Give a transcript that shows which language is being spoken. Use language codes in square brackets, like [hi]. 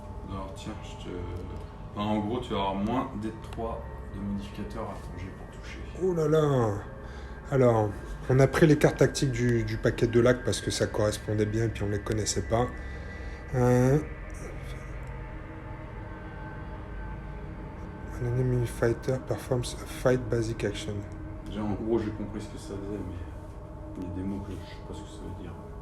[fr] Alors tiens, en gros, tu vas avoir moins des 3 de modificateurs à ton jet pour toucher. Oh là là. Alors, on a pris les cartes tactiques du paquet de lac parce que ça correspondait bien et puis on ne les connaissait pas. [en] An enemy fighter performs a fight basic action. [fr] Déjà, en gros, j'ai compris ce que ça faisait, mais il y a des mots que je ne sais pas ce que ça veut dire.